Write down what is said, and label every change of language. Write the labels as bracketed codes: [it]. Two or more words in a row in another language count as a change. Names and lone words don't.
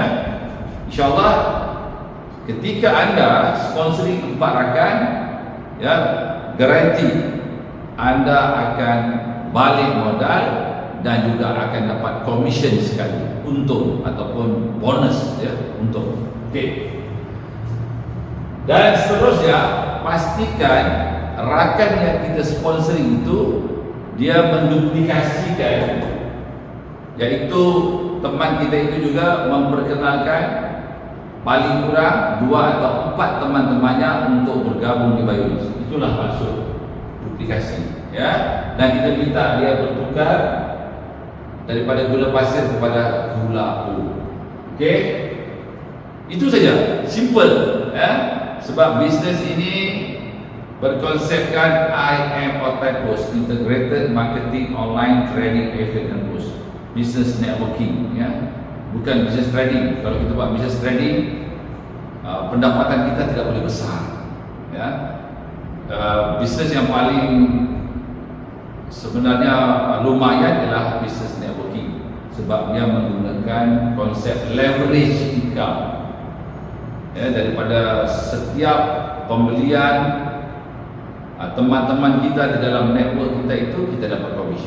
[ms] InsyaAllah ketika anda sponsoring 4 rakan ya, garanti anda akan balik modal dan juga akan dapat komisen sekali, untung ataupun bonus ya, untung. Okey. Dan seterusnya, pastikan rakan yang kita sponsoring itu dia menduplikasikan, yaitu teman kita itu juga memperkenalkan paling kurang 2 atau 4 teman-temannya untuk bergabung di Bionis. Itulah maksud duplikasi ya. Dan kita minta dia bertukar daripada gula pasir kepada gula U. Okey, itu saja, simple ya. Sebab bisnes ini berkonsepkan IM Boost, [en] Integrated Marketing Online Trading Affiliate and Boost, business networking [ms] ya, bukan [en] business trading. [ms] Kalau kita buat [en] business trading, [ms] pendapatan kita tidak boleh besar ya. Bisnes yang paling sebenarnya lumayan adalah [en] business networking, [ms] sebab dia menggunakan konsep [en] leverage income [ms] ya, daripada setiap pembelian teman-teman kita di dalam network kita itu, kita dapat commission.